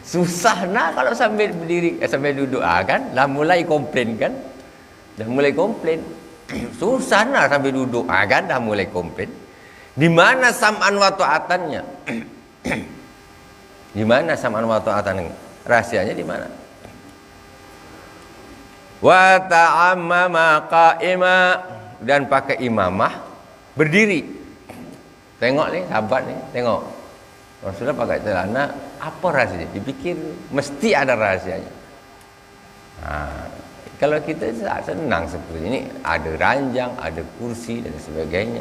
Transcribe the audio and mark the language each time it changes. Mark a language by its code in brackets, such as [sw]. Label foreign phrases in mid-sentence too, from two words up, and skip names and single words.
[ms] Susah nah kalau sambil berdiri, sambil duduk kan, dah mulai komplain kan, dah mulai komplain. Susah nah sambil duduk kan, dah mulai komplain. Di mana [ar] سمعا وطاعة? [ms] Di mana [ar] سمعا وطاعة? [ms] Rahasianya di mana? [ar] وتعمم قائما, [ms] dan pakai imamah berdiri. Tengok nih sahabat nih, tengok. Rasulullah pakai celana, apa rahasianya? Dipikir mesti ada rahasianya. Kalau kita senang seperti ini, ada ranjang, ada kursi dan sebagainya.